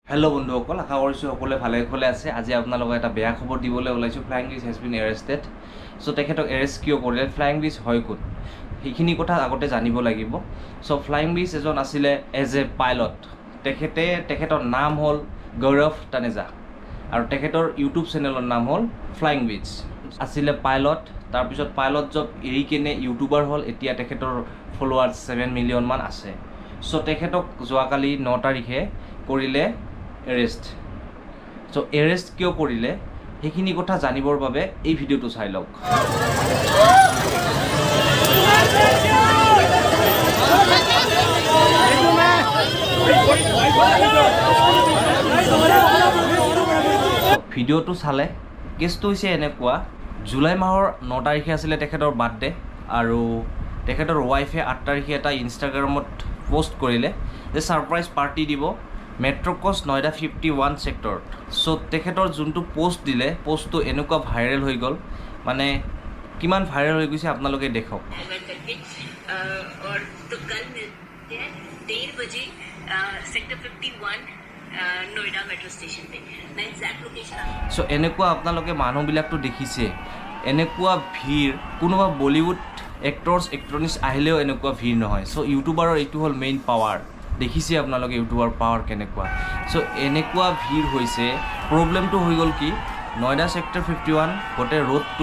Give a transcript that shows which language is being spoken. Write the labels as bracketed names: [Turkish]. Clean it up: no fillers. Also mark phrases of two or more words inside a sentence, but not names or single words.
[Assamese] Hello বন্ধুসকল আশা কৰিছো সকলোৱে ভালে আছে আজি আপোনালোকক এটা বেয়া খবৰ দিবলৈ ওলাইছো ফ্লাইং বিচ [English] has been arrested [Assamese] সো তেখেতক এৰেষ্ট কিয় কৰিলে ফ্লাইং বিচ হয় কোন সেইখিনি কথা আগতে জানিব লাগিব সো ফ্লাইং বিচ এজন আছিল [English] as a pilot [Assamese] তেখেতৰ নাম হ'ল গৌৰৱ তানেজা আৰু তেখেতৰ ইউটিউব চেনেলৰ নাম হ'ল ফ্লাইং বিচ আছিল পাইলট তাৰ পিছত পাইলট জব এৰি কিনে ইউটিউবাৰ হ'ল এতিয়া তেখেতৰ [English] followers 7 million [Assamese] মান আছে সো তেখেতক যোৱাকালি 9 তাৰিখে কৰিলে Arrest. [English] So arrest [Assamese] কিয় কৰিলে সেইখিনি কথা জানিবৰ বাবে এই ভিডিওটো চাই লওক ভিডিওটো চালে কেছটো হৈছে এনেকুৱা জুলাই মাহৰ 9 তাৰিখে আছিল তেখেতৰ বাৰ্থডে আৰু তেখেতৰ ওয়াইফে 8 তাৰিখে এটা ইনষ্টাগ্ৰামত পোষ্ট কৰিলে যে [English] surprise party [Assamese] দিব মেট্ৰকস নয়ডা 51 সেক্টৰ সো তেখেতৰ যোনটো পোষ্ট দিলে পোষ্টটো এনেকুৱা ভাইৰেল হৈ গল মানে কিমান ভাইৰেল হৈ গৈছে আপোনালোকে দেখক [Hindi] और तो कल मिलते हैं 1:30 बजे सेक्टर 51 नोएडा मेट्रो स्टेशन पे ना [English] exact location [Assamese] सो এনেকুৱা আপোনালোকে মানুহবিলাকটো দেখিছে এনেকুৱা ভিৰ কোনোবা বলিউড এক্টৰছ এক্ট্ৰনিছ আহিলেও এনেকুৱা ভিৰ নহয় সো ইউটিউবাৰৰ এইটো হ'ল [English] main power [Assamese] দেখিছে আপোনালোকে ইউটিউবৰ পাৱাৰ কেনেকুৱা সো এনেকুৱা ভিৰ হৈছে প্ৰবলেমটো হৈ গল কি নয়ডা সেক্টৰ 51 গোটে ৰোডটো